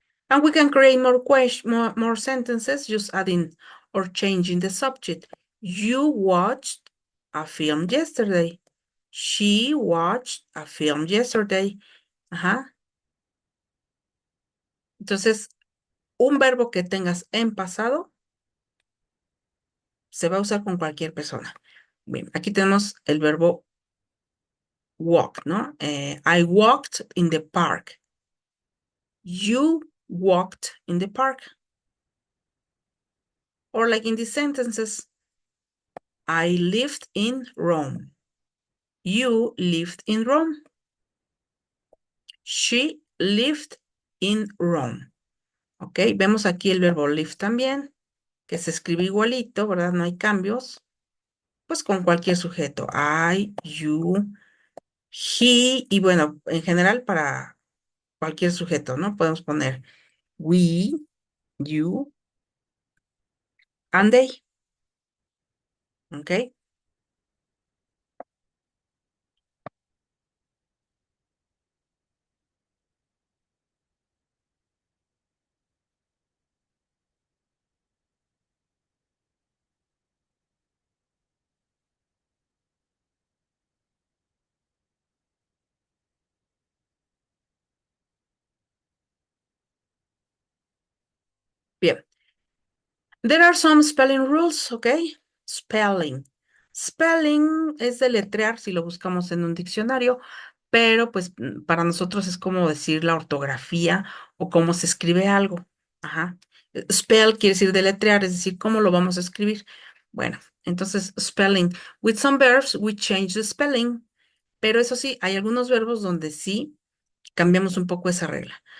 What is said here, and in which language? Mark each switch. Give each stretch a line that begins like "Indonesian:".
English: And we can create more sentences just adding or changing the subject. You watched a film yesterday. She watched a film yesterday. Ajá.
Spanish: Entonces, un verbo que tengas en pasado se va a usar con cualquier persona. Bien, aquí tenemos el verbo walk, ¿no?
English: I walked in the park. You walked in the park. Or like in these sentences, I lived in Rome. You lived in Rome. She lived in Rome.
Spanish: Ok, vemos aquí el verbo live también, que se escribe igualito, ¿verdad? No hay cambios. Pues con cualquier sujeto.
English: I, you, he,
Spanish: y bueno, en general para cualquier sujeto, ¿no? Podemos poner
English: we, you, and they.
Spanish: Ok, bien.
English: There are some spelling rules, ¿ok? Spelling.
Spanish: Spelling es deletrear si lo buscamos en un diccionario, pero pues para nosotros es como decir la ortografía o cómo se escribe algo. Ajá. Spell quiere decir deletrear, es decir, cómo lo vamos a escribir. Bueno, entonces spelling.
English: With some verbs, we change the spelling.
Spanish: Pero eso sí, hay algunos verbos donde sí cambiamos un poco esa regla.